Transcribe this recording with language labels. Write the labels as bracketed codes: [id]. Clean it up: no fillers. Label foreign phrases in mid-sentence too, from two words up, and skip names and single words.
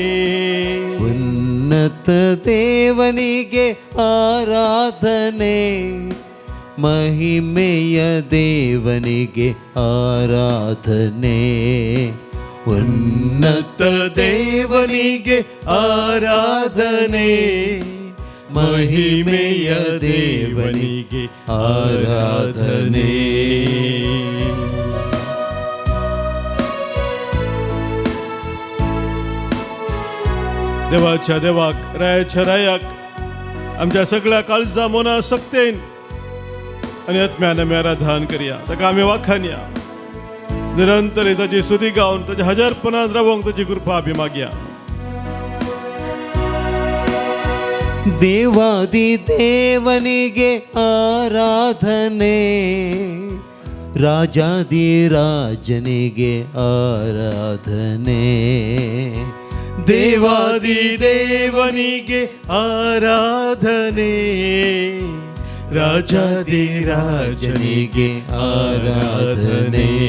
[kn] ಉನ್ನತ ದೇವನಿಗೆ ಆರಾಧನೆ, ಮಹಿಮೆಯ ದೇವನಿಗೆ ಆರಾಧನೆ. ಉನ್ನತ ದೇವನಿಗೆ ಆರಾಧನೆ, ಮಹಿಮೆಯ ದೇವನಿಗೆ ಆರಾಧನೆ. [kok] देवाच्या देवाक, रायाच्या रायाक, आमच्या सगळ्या काळजा मोना सक्तेन आणि आत्म्यान आमी आराधन करया. ताका आमी वाखानया. निरंतर ताची स्तुती गावन ताच्या हजारपणान रावंक ताची कृपा आमी मागया. [kn] ದೇವಾದಿ ದೇವನಿಗೆ ಆರಾಧನೆ, ರಾಜಾದಿ ರಾಜನಿಗೆ ಆರಾಧನೆ. ದೇವಾದಿ ದೇವನಿಗೆ ಆರಾಧನೆ, ರಾಜಾದಿ ರಾಜನಿಗೆ ಆರಾಧನೆ.